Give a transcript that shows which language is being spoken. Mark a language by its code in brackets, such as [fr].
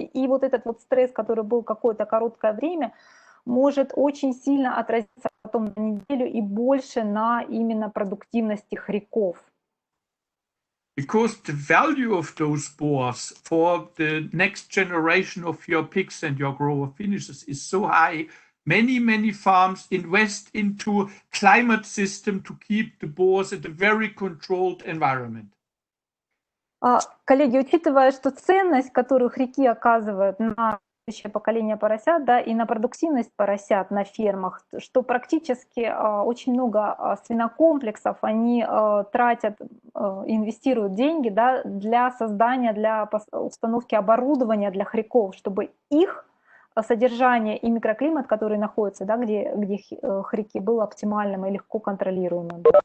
[ru] И вот этот вот стресс, который был какое-то короткое время, может очень сильно отразиться потом на неделю и больше на именно продуктивности хряков. [en] Because the value of those boars for the next generation of your pigs and your grower finishes is so high, many farms invest into climate system to keep the boars at a very controlled environment. [ru] Коллеги, учитывая, что ценность, которую хряки оказывают на следующее поколение поросят, да, и на продуктивность поросят на фермах, что практически очень много свинокомплексов, они тратят, инвестируют деньги, да, для создания, для установки оборудования для хряков, чтобы их содержание и микроклимат, который находится, да, где хряки, был оптимальным и легко контролируемым.